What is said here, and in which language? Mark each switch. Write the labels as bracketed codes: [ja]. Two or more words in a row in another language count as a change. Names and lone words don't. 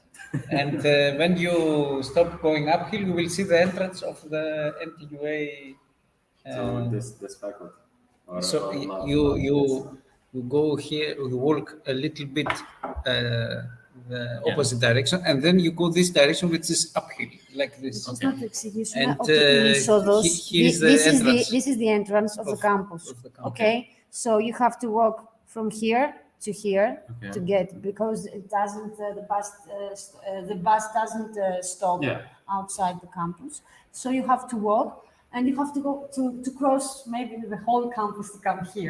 [en] And when you stop going uphill, you will see the entrance of the NTUA. So this faculty. So you go here, you walk a little bit the opposite direction, and then you go this direction, which is uphill, like this. [el] Να το εξηγήσουμε [en] And [el] ότι η είσοδος, [en] this is the entrance of the campus. Okay, so you have to walk from here to here to get, because it doesn't, the bus doesn't stop outside the campus. So you have to walk, and you have to go to cross maybe the whole campus to come here.